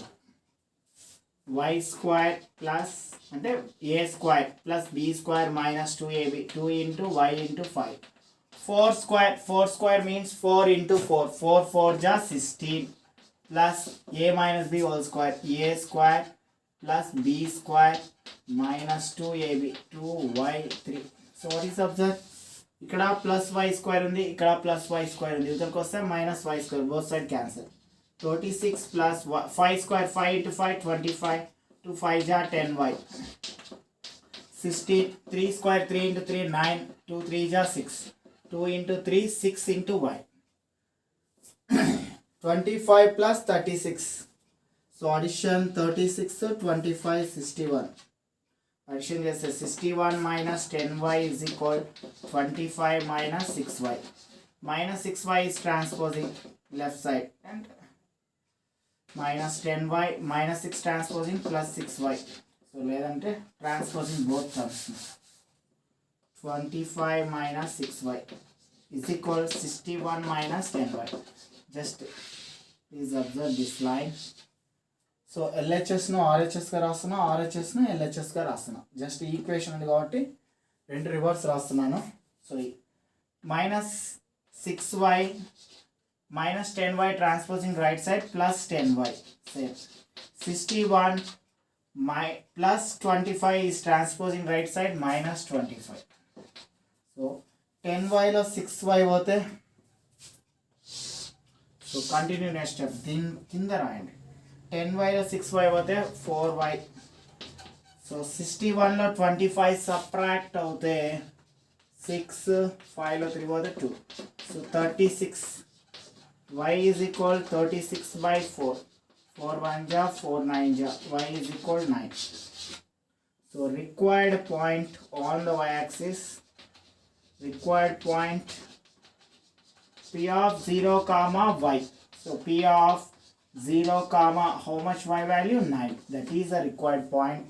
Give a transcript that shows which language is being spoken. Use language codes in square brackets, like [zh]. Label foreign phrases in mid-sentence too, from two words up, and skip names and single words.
[en] Y square plus అంటే a square plus b square minus 2ab, 2 into y into 5. 4 square means 4 into 4. 4 4 ja 16 plus a minus b whole square. A square plus b square minus 2ab, 2y3. So what is observed? [te] ఇక్కడ [en] plus y square [te] ఉంది, ఇక్కడ [en] plus y square [te] ఉంది, ఇక్కడికి వస్తే [en] minus y square, both side cancel. 36 plus 5 square 5 into 5 25, 2 5 ja 10y. 16, 3 square 3 into 3 9, 2 3 ja 6, 2 into 3 6 into y. 25 plus 36. So addition 36 25 61. Addition చేస్తే 61 minus 10y is equal 25 minus 6y. Minus 6y is transposing left side and minus 10y minus 6 transposing plus 6y. So లేదంటే transposing both terms. 25 minus 6y is equal 61 minus 10y. Just please observe this line. [te] సో ఎల్హెచ్ఎస్ను ఆర్హెచ్ఎస్గా రాస్తున్నా, ఆర్హెచ్ఎస్ను ఎల్హెచ్ఎస్గా రాస్తున్నా. [en] just equation [te] ఉంది కాబట్టి రెండు రివర్స్ రాస్తున్నాను. [en] సో -6y minus 10y transposing right side plus 10y. Same. 61 plus 25 is transposing right side minus 25. [te] So 10y లో 6y పోతే, [en] so continue next step [te] దీని కింద రాయండి. 10y లో 6y పోతే 4y. సో 61 లో 25 సబ్ట్రాక్ట్ అవుతే 6, 5 లో 3 పోతే 2. [en] సో 36 y is equal 36 by 4. 4 1 ja, 4 9 ja. Y is equal 9. So required point on the y-axis, required point p of 0 comma y. So p of 0 comma how much y value? 9. That is the required point.